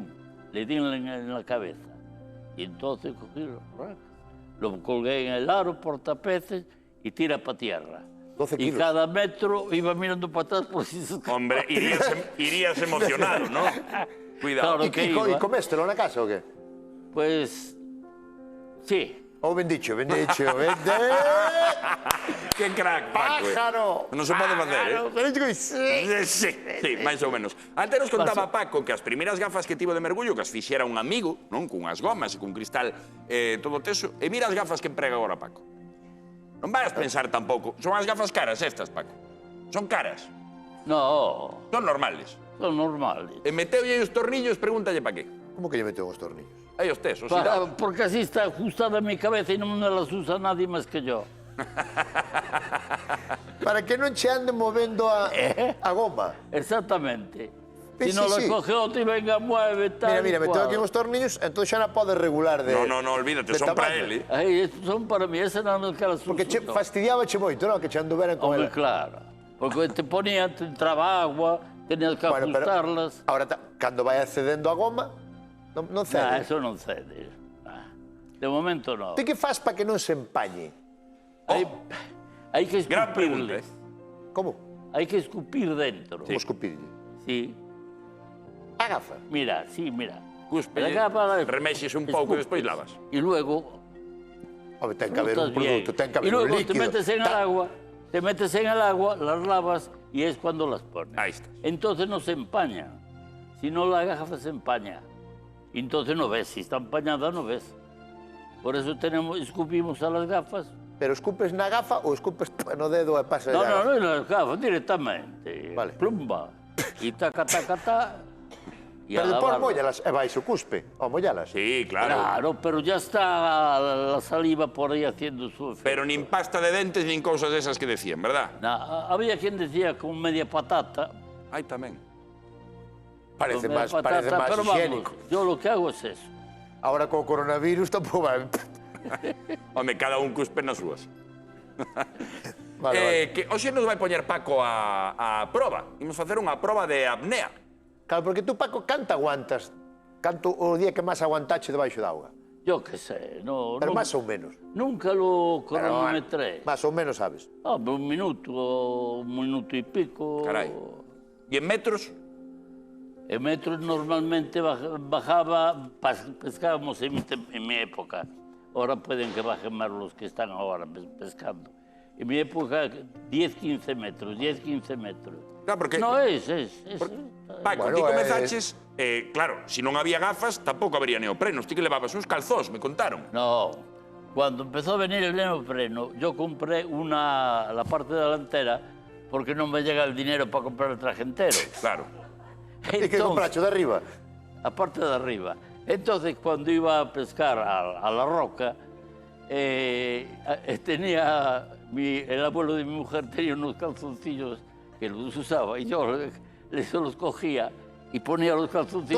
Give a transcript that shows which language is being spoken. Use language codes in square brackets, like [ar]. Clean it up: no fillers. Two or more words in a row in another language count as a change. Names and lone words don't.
[es] Le di en la cabeza. Y entonces cogí lo colgué en el aro, portapeces y tira para tierra. 12 Y kilos. cada metro iba mirando para atrás por si se escapaba. Hombre, irías emocionado, ¿no? Cuidado. Claro. que iba. [gl] E coméstelo na casa ou que? [es] Pues sí. [gl] Ou bendicho. [es] ¡Qué crack, Paco! Pájaro! [gl] Non se pode facer, [es] Pájaro! [gl] Sí, máis ou menos. Antes nos contaba Paco que as primeiras gafas que tivo de mergullo que as fixera un amigo, non? Cunhas gomas e cun cristal todo teso. E mira as gafas que emprega agora Paco. Non vas pensar tampouco. Son as gafas caras estas, Paco. Son caras. [es] No, Son normales. son normales. [gl] E meteulle os tornillos, pregúntalle pa qué. Como que lle meteu os tornillos? Aí os tes, os irá. [es] Porque así está ajustada mi cabeza y no me las usa nadie más que yo. [gl] Para que non che ande movendo a goma. [es] Exactamente. Sí, Si no sí, lo sí. coge otro y venga, mueve, tal. [gl] Mira, meteu [es] cual. [gl] aquí uns tornillos, entón xa non podes regular de... [es] No, olvídate, [gl] de [es] son para [gl] tamaño. [es] él, Ay, estos son para mí, ese no es que las uso. [gl] Porque che [es] yo. [gl] fastidiabache moito, non? Que che anduveran con [es] Hombre, [gl] ela. [es] claro. Porque te ponía, te entraba agua, tenías que [gl] Bueno, pero [es] ajustarlas. [gl] ahora, cando vai accedendo a goma, non cede. [es] Nah, eso no cede. Nah. De momento no. [gl] Ti que faz para que non se empañe? [es] Hay que [gl] Gran pregunta, [es] escupirle. [gl] Como? [es] Hay que escupir dentro. [gl] Como escupirlle? [es] Sí. [gl] A gafa. [es] Mira, sí, mira. [gl] Cuspe, [es] La capa, [gl] remexes un pouco e [es] escupes. [gl] despois lavas. [es] Y luego [gl] Home, ten que haber un [es] frotas bien. [gl] produto, ten que [es] Y [gl] haber un [es] luego te [gl] líquido. [es] metes en el agua, las lavas y es cuando las pones. Ahí está. Entonces no se empaña. Si no, la gafa se empaña. Entonces no ves. Si está empañada, no ves. Por eso escupimos a las gafas. [gl] Pero escupes na gafa ou escupes no dedo e pasa [es] No, [gl] a [es] no, no, en las gafas directamente. Vale. Plumba. Y taca, taca, taca. Y a [gl] Pero despois [es] lavarlas. [gl] mollalas e vais o cuspe, ao mollalas. [es] Sí, claro. Claro, pero ya está la saliva por ahí haciendo su efecto. [gl] Pero nin pasta de dentes nin cousas desas que decían, verdad? [es] Había quien decía con media patata. [gl] Ai, tamén. Parece [es] con media [gl] máis [es] pero vamos, [gl] higiénico. [es] yo lo que hago es eso. [gl] Ahora co coronavirus tampouco vai. Home, cada un cuspe nas súas. Vale, vale. Que hoxe nos vai poñer Paco a proba. Imos facer unha proba de apnea. Claro, porque tú, Paco, canto aguantas? Canto o día que máis aguantache debaixo da auga? [es] Yo qué sé, no, [gl] Pero [es] no- [gl] máis ou menos. [es] nunca lo [gl] Pero, [es] cronometré. [gl] máis ou menos sabes. [es] Un minuto y pico. [gl] Carai. E en metros? [es] En metros normalmente bajaba, pescábamos en mi época. Ahora pueden que bajen más los que están ahora pescando. En mi época 10-15 metros, 10-15 metros. Claro, porque... No, Paco, Bueno, [gl] ti comezaches... claro, se non había gafas, tampouco habría neoprenos. Ti que levabas uns calzós, me contaron. [es] No, cuando empezó a venir el neopreno, yo compré la parte delantera porque no me llega el dinero para comprar el traje entero. Claro. [gl] E que compracho de arriba? [es] La parte de arriba. Entonces, cuando iba a pescar a la roca, tenía el abuelo de mi mujer tenía unos calzoncillos que los usaba y yo se los cogía y ponía los calzoncillos